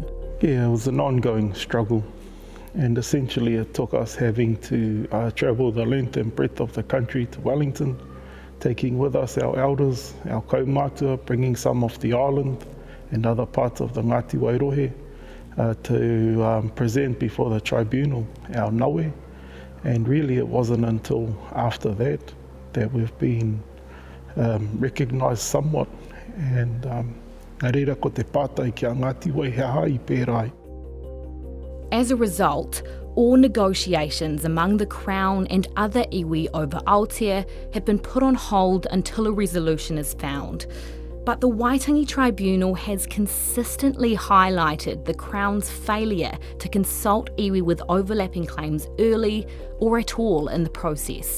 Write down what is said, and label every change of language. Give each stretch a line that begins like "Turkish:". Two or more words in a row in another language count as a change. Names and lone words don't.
English: Yeah, it was an ongoing struggle, and essentially it took us having to travel the length and breadth of the country to Wellington, taking with us our elders, our kaumātua, bringing some of the island and other parts of the Ngati Wai rohe to present before the tribunal our nawe. And really it wasn't until after that we've been recognised somewhat.
Māori: And nā reira ko te pātai kia Ngati Wai he aha I pērai.
English: As a result, all negotiations among the Crown and other iwi over Aotea have been put on hold until a resolution is found. But the Waitangi Tribunal has consistently highlighted the Crown's failure to consult iwi with overlapping claims early or at all in the process.